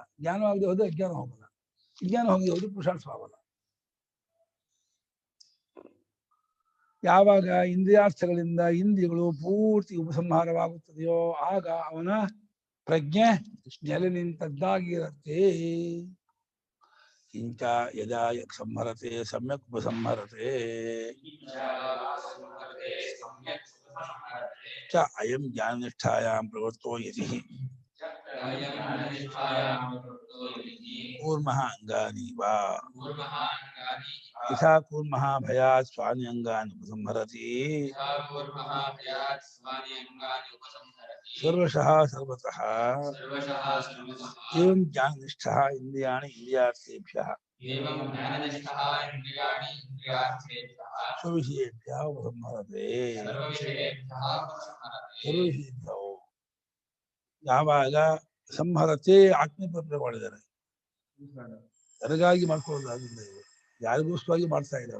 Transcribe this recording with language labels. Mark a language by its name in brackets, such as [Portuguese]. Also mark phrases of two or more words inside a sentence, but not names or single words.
[Kannada] ಜ್ಞಾನವಾಗದೆ ಹೋದ್ರೆ ಅಜ್ಞಾನ ಹೋಗಲ್ಲ. ವಿಜ್ಞಾನ ಹೋಗದೆ ಹೋದ್ರೆ ಪುರುಷಾರ್ಥವಾಗಲ್ಲ. ಯಾವಾಗ ಇಂದ್ರಿಯಾರ್ಥಗಳಿಂದ ಇಂದ್ರಿಯಗಳು ಪೂರ್ತಿ ಉಪಸಂಹಾರವಾಗುತ್ತದೆಯೋ ಆಗ ಅವನ ಪ್ರಜ್ಞೆ ನೆಲೆ ನಿಂತದ್ದಾಗಿರತ್ತೆ. [Sanskrit] ಕಿಂಚ ಯದಾ ಸಂಹರತೆ ಸಮ್ಯಕ್ ಉಪಸಂಹರತೆ ಚ ಅಯಂ ಜ್ಞಾನನಿಷ್ಠಾಯಾಂ ಪ್ರವೃತ್ತೋ ಯತಿ ಕೂರ್ಮಃ ಅಂಗಾನಿ ವಾ ಯಥಾ ಕೂರ್ಮಃ ಭಯಾತ್ ಸ್ವಾನಿ ಅಂಗಾನಿ ಉಪಸಂಹರತಿ ಸರ್ವಶಃ ಸರ್ವತಃ ಏವಂ ಜ್ಞಾನನಿಷ್ಠಃ ಇಂದ್ರಿಯಾಣಿ ಇಂದ್ರಿಯಾರ್ಥೇಭ್ಯಃ ಸ್ವವಿಷಯೇಭ್ಯಃ ಉಪಸಂಹರತೆ. [Kannada] ಸರ್ವವಿಷಯೇಭ್ಯೋ ಯಾವಾಗ ಸಂಹರತೆ ಆತ್ಮೀಯ ಮಾಡಿದ್ದಾರೆ, ಯಾರಿಗಾಗಿ ಮಾಡ್ಕೊಳ್ಳೋದಾಗಿಲ್ಲ, ಇವರು ಯಾರಿಗೋಸ್ಕರವಾಗಿ ಮಾಡ್ತಾ ಇದ್ದಾರೆ.